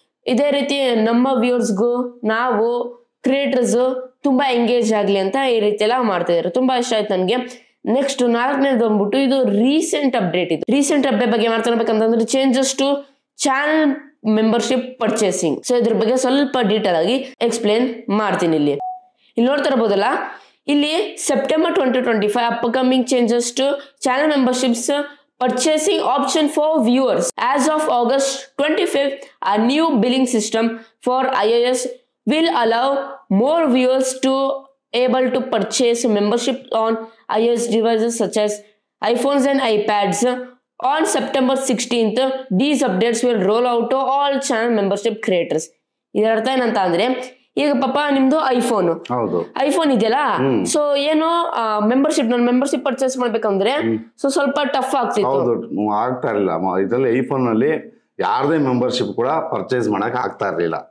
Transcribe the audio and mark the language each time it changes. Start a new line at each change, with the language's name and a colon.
Kannada: ಇದೇ ರೀತಿ ನಮ್ಮ ವ್ಯೂವರ್ಸ್ಗೂ ನಾವು ಕ್ರಿಯೇಟರ್ಸ್ ತುಂಬಾ ಎಂಗೇಜ್ ಆಗ್ಲಿ ಅಂತ ಈ ರೀತಿ ಎಲ್ಲ ಮಾಡ್ತಿದ್ದಾರೆ. ತುಂಬಾ ಇಷ್ಟ ಆಯ್ತು ನನ್ಗೆ. ನೆಕ್ಸ್ಟ್ 4ನೇದು ಬಂದ್ಬಿಟ್ಟು ಇದು ರೀಸೆಂಟ್ ಅಪ್ಡೇಟ್. ಇದು ರೀಸೆಂಟ್ ಅಪ್ಡೇಟ್ ಬಗ್ಗೆ ಮಾತಾಡ್ಬೇಕಂತಂದ್ರೆ
English: Changes to channel membership purchasing.
Kannada: So ಇದ್ರ ಬಗ್ಗೆ ಸ್ವಲ್ಪ ಡೀಟೇಲ್ ಆಗಿ ಎಕ್ಸ್ಪ್ಲೇನ್ ಮಾಡ್ತೀನಿ. ಇಲ್ಲಿ ನೋಡ್ತಾ ಇರಬಹುದಲ್ಲ, ಇಲ್ಲಿ
English: September 2025 upcoming changes to channel memberships purchasing option for viewers. As of August 25th, a new billing system for iOS will allow more viewers to able to purchase membership on iOS devices such as iPhones and iPads. On September 16th, these updates will roll out to all channel membership creators.
Kannada: ಇದರ ಅರ್ಥ ಏನಂತ ಅಂದ್ರೆ, ಈಗ ಪಾಪ ನಿಮ್ದು iPhone ಇದೆಯಲ್ಲ, so ಏನು membership purchase ಮಾಡ್ಬೇಕಂದ್ರೆ ಸೊ ಸ್ವಲ್ಪ ಟಫ್ ಆಗ್ತಿತ್ತು, ಆಗ್ತಾ ಇರಲಿಲ್ಲ. ಇದರಲ್ಲಿ ಐಫೋನ್ ನಲ್ಲಿ ಯಾರದೇ ಮೆಂಬರ್ಶಿಪ್ ಕೂಡ ಪರ್ಚೇಸ್ ಮಾಡಕ್ ಆಗ್ತಾ ಇರ್ಲಿಲ್ಲ.